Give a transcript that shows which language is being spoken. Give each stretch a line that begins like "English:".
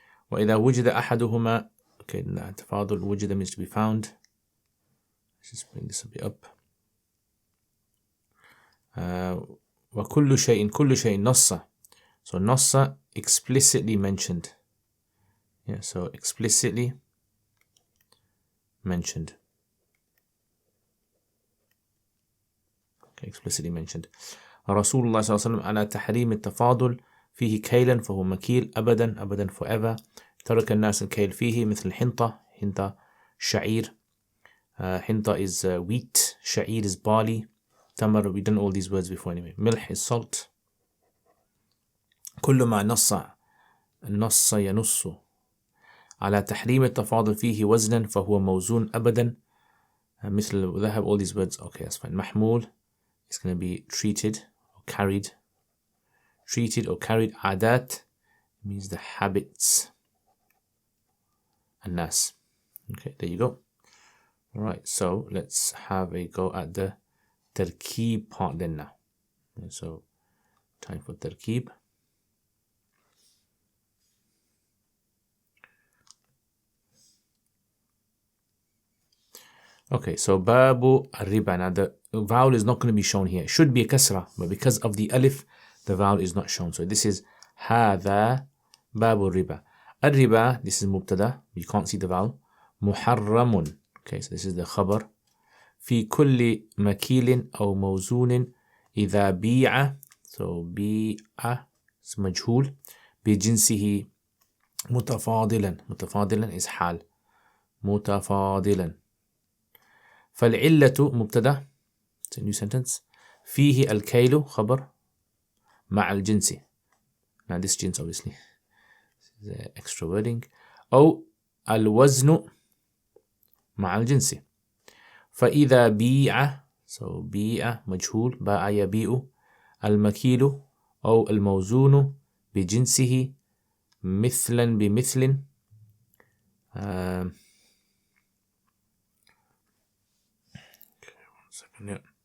Arabic: وإذا وجد أحدهما, okay, تفاضل وجد
English: means to be found. Let's just bring this a bit up.
Arabic: وكل شيء نص, so نص
English: explicitly mentioned. Yeah, so explicitly mentioned. Okay, explicitly mentioned.
Arabic: رسول الله صلى الله عليه وسلم على تحريم التفاضل فيه كيلا فهو مكيل أبدا
English: forever.
Arabic: ترك الناس الكيل فيه مثل حنطة شعير.
English: حنطة is wheat, شعير is barley, تمر, we done all these words before anyway. ملح is salt.
Arabic: كل ما نص ينص على تحريم التفاضل فيه وزنا فهو موزون أبدا مثل ذهب,
English: all these words, okay, that's fine. محمول is going to be treated or carried. عادات means the habits. الناس. Okay, there you go. Alright, so let's have a go at the tarkeeb part then now. So time for tarkeeb. Okay, so babu riba. Now the vowel is not going to be shown here. It should be a kasra, but because of the alif, the vowel is not shown. So this is هذا babu riba. الربا, this is mubtada. You can't see the vowel. محرم. Okay, so this is the khabar.
Arabic: في كل مكيل أو موزون إذا بيع, so بيع is مجهول, بجنسه متفاضلا is حال, متفاضلا. فالعلة مبتدا,
English: it's a new sentence.
Arabic: فيه الكيل خبر مع الجنس.
English: Now this jins obviously, this is extra wording.
Arabic: أو الوزن مع الجنس. فإذا بيع so بيع مجهول باع يبيع المكيل أو الموزون بجنسه مثلا بمثل
English: okay, 1 second, yeah.